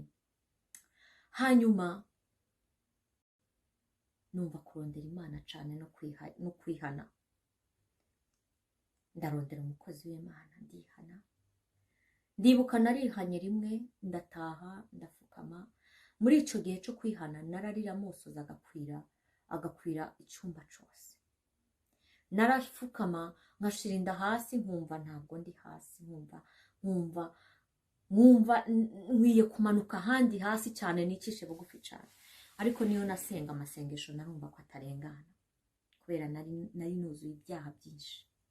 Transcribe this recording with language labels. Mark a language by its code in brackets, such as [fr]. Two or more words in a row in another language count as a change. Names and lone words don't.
[rn] Hanyuma numva kurondera Imana cane no kwihana. Ndarondera umukozi w'Imana ndihana. Ndibuka narihanye rimwe, ndataha ndafukama. Muri ico gihe cyo kwihana nararira amosozi agakwira icyumba cyose. Narafukama nkashirinda hasi, nkumva ntabwo ndi hasi, nkumva nkwiye kumanuka handi hasi cyane, nicishe bugufi cyane. Ariko niyo nasenga amasengesho narumva ko atarengana, kubera nari nuzuye ibyaha byinshi.